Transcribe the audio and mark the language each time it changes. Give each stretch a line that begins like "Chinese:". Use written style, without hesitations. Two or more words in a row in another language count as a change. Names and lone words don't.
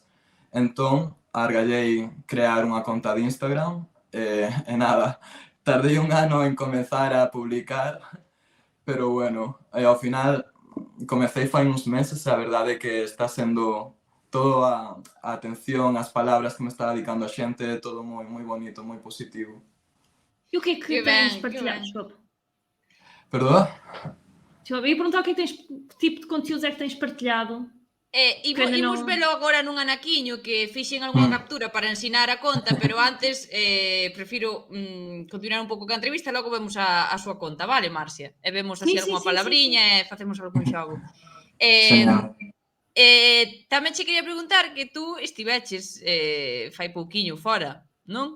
Galician: Entón, argallei crear unha conta de Instagram e nada, tardei un ano en comezar a publicar, pero bueno, ao final comecei fai uns meses e a verdade é que está sendo toda a atención, as palabras que me está dedicando a xente, todo moi bonito, moi positivo.
Portuguese: E o que é que
Galician: Que
Portuguese: tens
Galician: ben,
Portuguese: partilhado?
Galician: que ben.
Portuguese: Desculpa.
Galician: Perdoa?
Portuguese: Eu ia perguntar o que é que tens, que tipo de conteúdos é que tens partilhado.
Galician: Imos velo agora nun anaquiño que fixen algunha captura para ensinar a conta, pero antes prefiro continuar un pouco ca entrevista, logo vemos a súa conta, vale, Marcia? E vemos así algunha palabriña e facemos algún xogo. Tamén che quería preguntar que tú estiveches fai pouquiño fora, non?